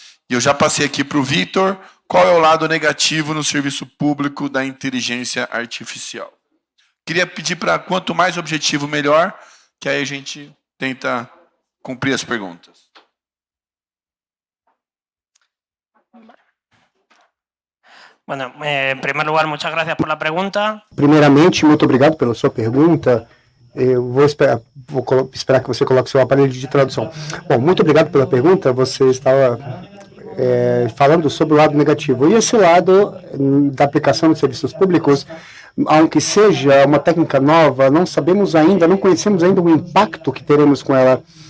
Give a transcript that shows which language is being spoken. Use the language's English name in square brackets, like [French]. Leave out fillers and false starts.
[Portuguese] E eu já passei aqui para o Vitor. Qual é o lado negativo no serviço público da inteligência artificial? Queria pedir para quanto mais objetivo, melhor, que aí a gente tenta cumprir as perguntas. [Spanish] Bueno, en primer lugar, muchas gracias por la pregunta. [Portuguese] Primeiramente, muito obrigado pela sua pergunta. Eu vou esperar que você coloque seu aparelho de tradução. Bom, muito obrigado pela pergunta. Você estava falando sobre o lado negativo. E esse lado da aplicação de serviços públicos, [Spanish] aunque [Portuguese] seja uma técnica nova, não sabemos ainda, não conhecemos ainda o impacto que teremos com ela,